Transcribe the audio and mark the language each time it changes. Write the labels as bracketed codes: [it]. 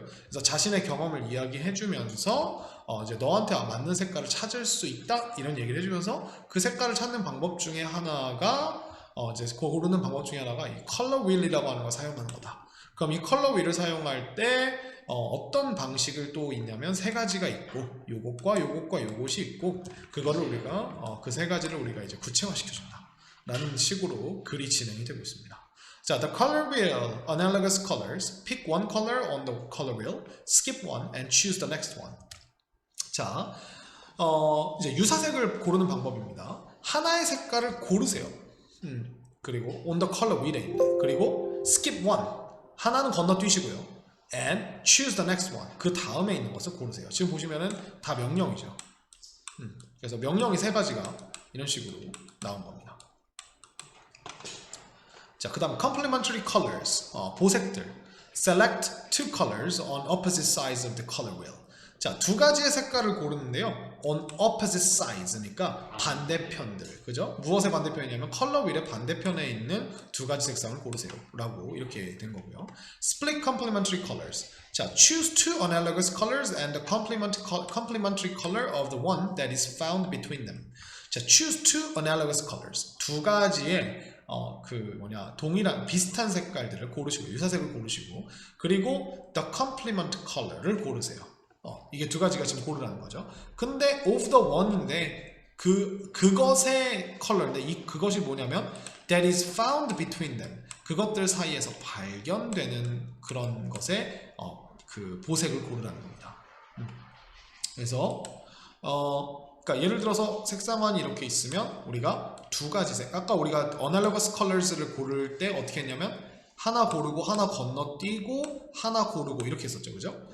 [ko] 그래서 자신의 경험을 이야기해주면서 이제 너한테 맞는 색깔을 찾을 수 있다 이런 얘기를 해주면서 그 색깔을 찾는 방법 중에 하나가 이제 고르는 방법 중에 하나가 이 컬러 휠이라고 하는 걸 사용하는 거다. 그럼 이 컬러 휠을 사용할 때 어떤 방식을 또 있냐면 세 가지가 있고 요것과 요것이 있고 그거를 우리가 그 세 가지를 우리가 이제 구체화시켜준다 라는 식으로 글이 진행이 되고 있습니다. [en] 자, the color wheel, analogous colors. Pick one color on the color wheel, skip one and choose the next one. [ko] 자, 이제 유사색을 고르는 방법입니다. 하나의 색깔을 고르세요. 그리고 [en] on the color wheel [ko] 에 있는, 그리고 [en] skip one, [ko] 하나는 건너뛰시고요. [en] and choose the next one, [ko] 그 다음에 있는 것을 고르세요. 지금 보시면은 다 명령이죠. 그래서 명령이 세 가지가 이런 식으로 나온 겁니다. 자, 그 다음 [en] complementary colors, [ko] 보색들. [en] select two colors on opposite sides of the color wheel. [ko] 자, 두 가지의 색깔을 고르는데요. [en] on opposite sides [ko] 니까 반대편들, 그죠? 무엇의 반대편이냐면 컬러 휠의 반대편에 있는 두 가지 색상을 고르세요 라고 이렇게 된 거고요. [en] split complementary colors. 자, choose two analogous colors and the complementary color of the one that is found between them. 자, choose two analogous colors. [ko] 두 가지의 동일한 비슷한 색깔들을 고르시고, 유사색을 고르시고, 그리고 [en] the complement color [ko] 를 고르세요. 이게 두 가지가 지금 고르라는 거죠. [en] 근데 of the one인데 [ko] 그것의 컬러인데 그것이 뭐냐면 [en] that is found between them. [ko] 그것들 사이에서 발견되는 그런 것의 그 보색을 고르라는 겁니다. 그래서 그러니까 예를 들어서 색상환이 이렇게 있으면 우리가 두 가지 색, 아까 우리가 [en] analogous colors [ko] 를 고를 때 어떻게 했냐면 하나 고르고 하나 건너뛰고 하나 고르고 이렇게 했었죠, 그죠?